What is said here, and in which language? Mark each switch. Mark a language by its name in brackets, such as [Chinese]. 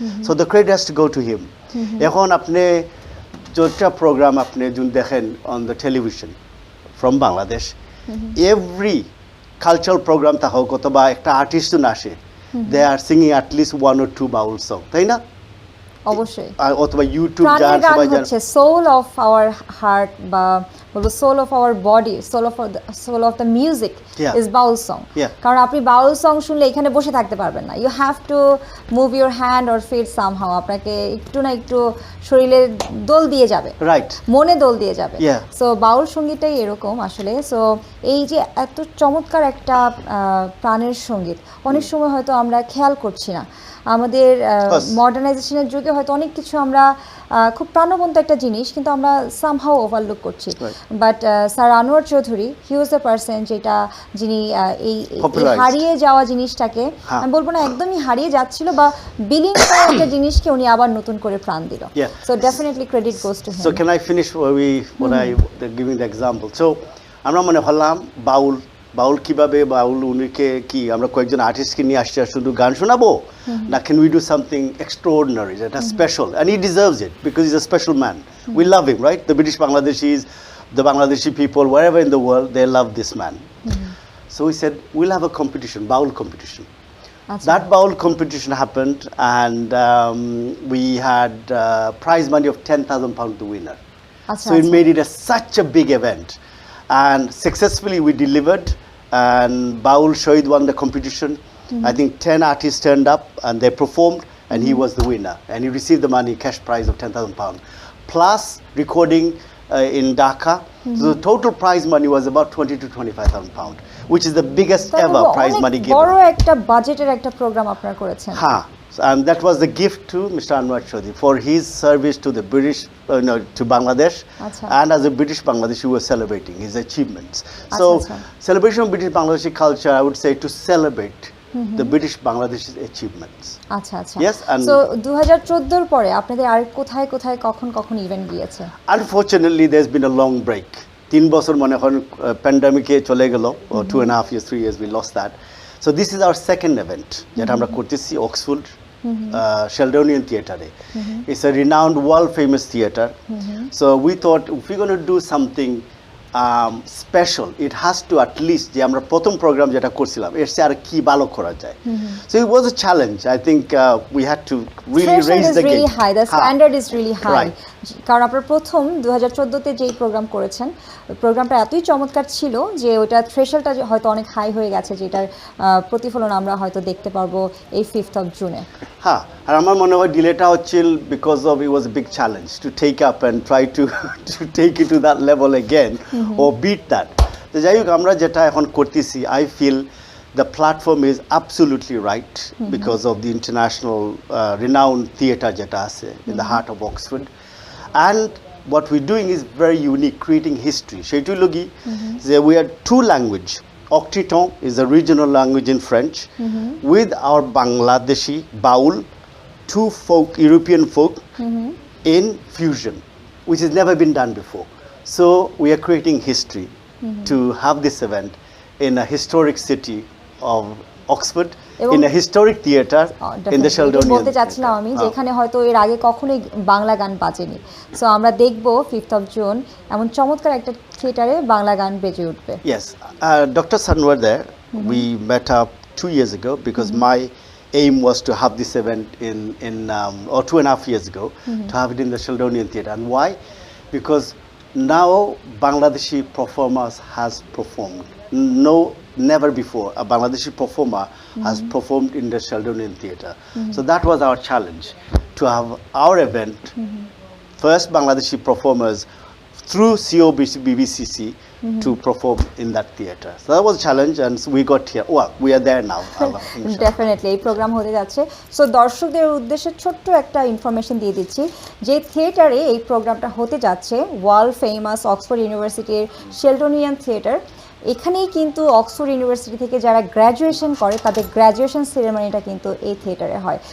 [English] So the credit has to go to him. [Bangla] এখন আপনি যেটা প্রোগ্রাম আপনি যখন দেখেন [English] on the television from Bangladesh, every cultural program [Bangla] তা হোক অথবা একটা আর্টিস্ট আসে, [English] they are singing at least one or two baul song, [Bangla] তাই না? অবশ্যই। অথবা ইউটিউব গান হচ্ছে [English] soul of our heart, [Bangla] বা বলবো [English] Soul of our body, soul of the music is Baul song. [Bangla] কারণ আপনি বাউল সং শুনলে এখানে বসে থাকতে পারবেন না, [English] You have to move your hand or feet somehow. [Bangla] আপনাকে একটু না একটু শরীরে দোল দিয়ে যাবে, [English] right, [Bangla] মনে দোল দিয়ে যাবে। সো বাউল সঙ্গীতটাই এরকম আসলে। সো এই যে এত চমৎকার একটা প্রাণের সঙ্গীত, অনেক সময় হয়তো আমরা খেয়াল করছি না। আমাদের মডার্নাইজেশনের যুগে হয়তো অনেক কিছু আমরা খুব প্রাণবন্ত একটা জিনিস কিন্তু আমরা সামহাও ওভারলুক করছি, but sir Anwar Chowdhury [English] he was the person [Bangla] যিনি এই হারিয়ে যাওয়া জিনিসটাকে, আমি বলবো না একদমই হারিয়ে যাচ্ছিল বা বিলীন করা একটা জিনিসকে উনি আবার নতুন করে প্রাণ দিল। [English] So definitely credit goes to him. So can I finish what I giving the example? [Bangla] So আমরা মনে হলাম বাউল কিভাবে বাউল উনিকে কি আমরা কয়েকজন আর্টিস্টকে নিয়ে আসছি আর শুধু গান শোনাবো না, [English] Can we do something extraordinary যেটা special, and he deserves it because is a special man. We love him, right? The British Bangladeshis, the Bangladeshi people, wherever in the world, they love this man. So we said, we'll have a competition, Baul competition. That Baul competition happened, and we had prize money of £10,000 to winner. So it made it such a big event. And successfully we delivered, and Baul Shohid won the competition. I think 10 artists turned up, and they performed, and he was the winner. And he received the money, cash prize of £10,000, plus recording in Dhaka. So the total prize money was about 20 to 25,000 pounds, which is the biggest ever prize money given. [Bangla] বড় একটা বাজেটের একটা programme আপনারা করেছেন। [English] হ্যাঁ, and that was the gift to Mr. Anwar Chaudhary for his service to the British, to Bangladesh. And as a British Bangladeshi, we were celebrating his achievements. So celebration of British Bangladeshi culture, I would say, to celebrate the British Bangladeshi achievements. [Bangla] আচ্ছা আচ্ছা। [English] Yes, and [Bangla] so 2014 এর পরে আপনাদের আর কোথায় কোথায় কখন event গিয়েছে? [English] Unfortunately, there's been a long break. [Bangla] 3 বছর মনে হয় প্যান্ডেমিকে চলে গেল, [English] or 2.5 years, 3 years, we lost that. So this is our second event [Bangla] যেটা আমরা করতেছি [English] Oxford Sheldonian Theatre. It's a renowned, world famous theatre. So we thought if we're going to do something special, it has to at least [Bangla] যে আমরা প্রথম programme যেটা করছিলাম এর চেয়ে আর কি ভালো করা যায়। [English] So it was a challenge. I think we had to really raise the really game. High. The standard is really high. Right. [Bangla] কারণ আপনারা প্রথম 2014-তে যেই প্রোগ্রাম করেছেন, প্রোগ্রামটা এতই চমৎকার ছিল যে ওটা থ্রেশহোল্ডটা হয়তো অনেক হাই হয়ে গেছে, যেটার প্রতিফলন আমরা হয়তো দেখতে পারবো এই 5th of June-এ। হ্যাঁ, আর আমার মনে হয় ডিলেটা হচ্ছিল [English] Because of it was a big challenge to take up and try to take it to that level again ও beat that. [Bangla] তো যাই হোক, আমরা যেটা এখন করতেছি, [English] I feel the platform is absolutely right because of the international renowned theatre [Bangla] jeta ase [English] in the heart of Oxford, and what we're doing is very unique, creating history. Sheitulogi, we are 2 language. Occitan is a regional language in French, with our Bangladeshi Baul, 2 folk, European folk, in fusion, which has never been done before. So we are creating history to have this event in a historic city of Oxford, in a historic theatre in the Sheldonian. [Bangla] বলতে চাচ্ছিলাম আমি যেখানে হয়তো এর আগে কখনোই বাংলা গান বাজেনি। So আমরা দেখব 5th of June এমন চমৎকার একটা থিয়েটারে বাংলা গান বেজে উঠবে। [English] Yes, Dr. Sun were there. We met up 2 years ago because my aim was to have this event or 2.5 years ago, to have it in the Sheldonian Theatre. And why? Because now Bangladeshi performers has performed. Never before a Bangladeshi performer has performed in the Sheldonian Theatre. So that was our challenge, to have our event, first Bangladeshi performers through COBBCC to perform in that theatre. So that was a challenge, and so we got here. Well, we are there now. [Bangla] Definitely এই programme হতে যাচ্ছে। So দর্শকদের উদ্দেশ্যে ছোট্ট একটা information দিয়ে দিচ্ছি যে থিয়েটারে এই প্রোগ্রামটা হতে যাচ্ছে ওয়ার্ল্ড ফেমাস অক্সফোর্ড ইউনিভার্সিটির শেলডোনিয়ান থিয়েটার। এখানেই কিন্তু অক্সফোর্ড ইউনিভার্সিটি থেকে যারা গ্র্যাজুয়েশন করে তাদের গ্র্যাজুয়েশন সেরেমনিটা কিন্তু এই থিয়েটারে হয়।